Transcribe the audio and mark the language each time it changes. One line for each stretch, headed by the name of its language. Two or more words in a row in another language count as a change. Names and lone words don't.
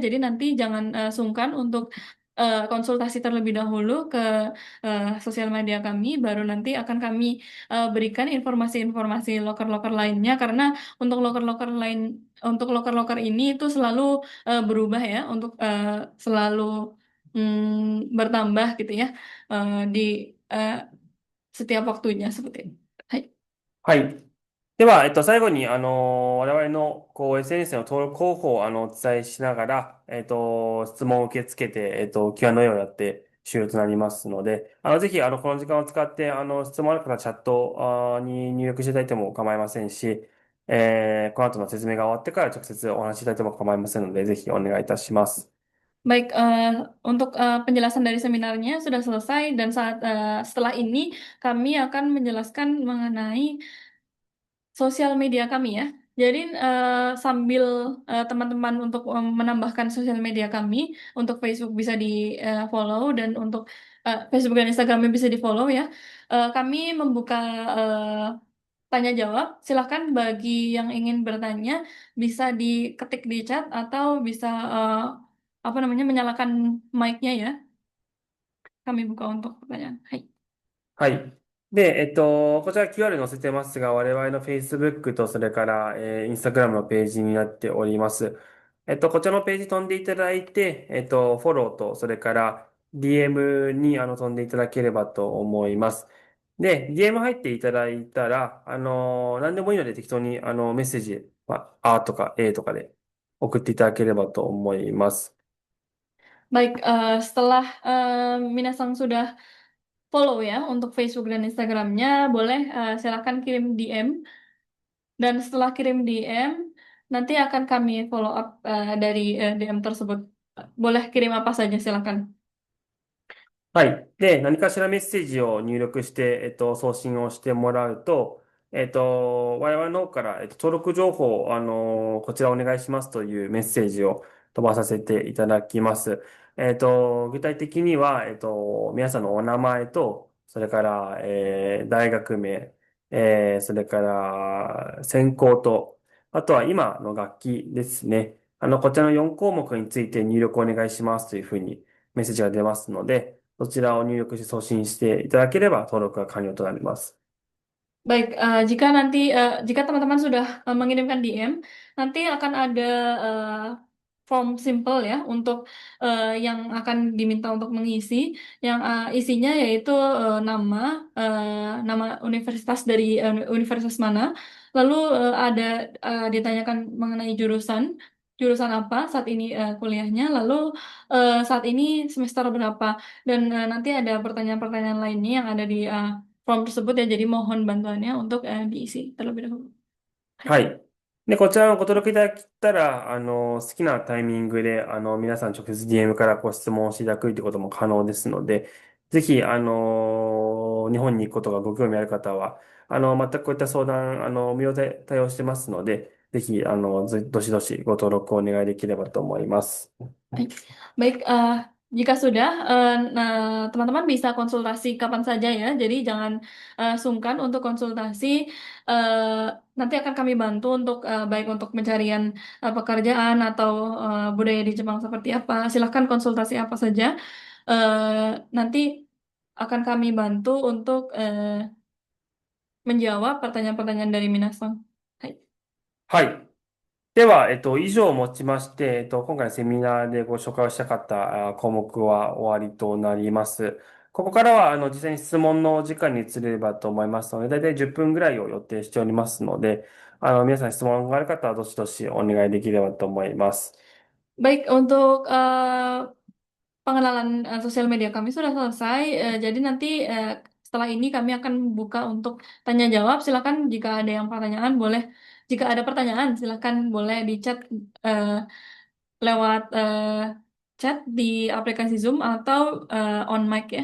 Indonesian: Jadi nanti jangan sungkan untuk konsultasi terlebih dahulu ke sosial media kami, baru nanti akan kami berikan informasi-informasi loker-loker lainnya karena untuk loker-loker lain untuk loker-loker ini itu selalu berubah ya untuk selalu bertambah gitu ya di eh, setiap waktunya seperti itu.
Japanese: Hai. はい。では、最後に、我々の、SNS の登録方法を、お伝えしながら、質問を受け付けて、Q&A をやって終了となりますので、ぜひ、この時間を使って、質問ある方はチャットに入力していただいても構いませんし、この後の説明が終わってから直接お話しいただいても構いませんので、ぜひお願いいたします。
Indonesian: Baik, untuk penjelasan dari seminarnya sudah selesai dan setelah ini kami akan menjelaskan mengenai sosial media kami ya. Jadi sambil teman-teman untuk menambahkan sosial media kami, untuk Facebook bisa di follow dan untuk Facebook dan Instagramnya bisa di follow ya. Kami membuka tanya jawab. Silahkan bagi yang ingin bertanya bisa diketik di chat atau bisa apa namanya menyalakan mic-nya ya. Kami buka untuk pertanyaan.
Japanese: Hai. はい。で、こちら QR 載せてますが、我々の Facebook とそれから、Instagram のページになっております。こちらのページ飛んでいただいて、フォローと、それから DM に飛んでいただければと思います。で、DM 入っていただいたら、何でもいいので適当にメッセージ、あとか A とかで送っていただければと思います。
Indonesian: Baik, setelah Minasang sudah follow ya untuk Facebook dan Instagramnya, boleh silakan kirim DM dan setelah kirim DM nanti akan kami
English: follow up
Indonesian: dari DM tersebut. Boleh kirim apa saja silakan.
Japanese: はい。で、何かしらメッセージを入力して、送信をしてもらうと、我々の方から、登録情報、こちらお願いしますというメッセージを飛ばさせていただきます。具体的には、皆さんのお名前と、それから、大学名、それから、専攻と、あとは今の楽器ですね。こちらの4項目について入力お願いしますというふうにメッセージが出ますので、そちらを入力して送信していただければ登録が完了となります。
Indonesian: Baik, jika teman-teman sudah mengirimkan DM, nanti akan ada eh, form simple ya untuk yang akan diminta untuk mengisi, yang isinya yaitu nama universitas dari universitas mana, lalu ada ditanyakan mengenai jurusan, jurusan apa saat ini kuliahnya, lalu saat ini semester berapa, dan nanti ada pertanyaan-pertanyaan lainnya yang ada di form tersebut ya, jadi mohon bantuannya untuk diisi terlebih dahulu.
Japanese: Hai. はい。で、こちらのご登録いただけたら、好きなタイミングで、皆さん直接 DM からご質問をしていただくということも可能ですので、ぜひ、日本に行くことがご興味ある方は、全くこういった相談、無料で対応してますので、ぜひ、どしどしご登録をお願いできればと思います。
Indonesian: Baik, Baik, jika sudah, nah, teman-teman bisa konsultasi kapan saja ya. Jadi jangan sungkan untuk konsultasi. eh, Nanti akan kami bantu untuk baik untuk pencarian pekerjaan atau budaya di Jepang seperti apa. Silahkan konsultasi apa saja. Nanti akan kami bantu untuk menjawab pertanyaan-pertanyaan dari Minasang.
Japanese: Hai. はい。では、以上をもちまして、今回のセミナーでご紹介をしたかった項目は終わりとなります。ここからは、実際に質問のお時間に移れればと思いますので、だいたい10分ぐらいを予定しておりますので、皆さん質問がある方はどしどしお願いできればと思います。
Indonesian: Baik, untuk pengenalan sosial media kami sudah selesai. Jadi nanti setelah ini kami akan buka untuk tanya jawab. Silakan jika ada yang pertanyaan boleh, jika ada pertanyaan silakan boleh di chat eh, lewat chat di aplikasi Zoom atau
English: on mic
Indonesian: ya.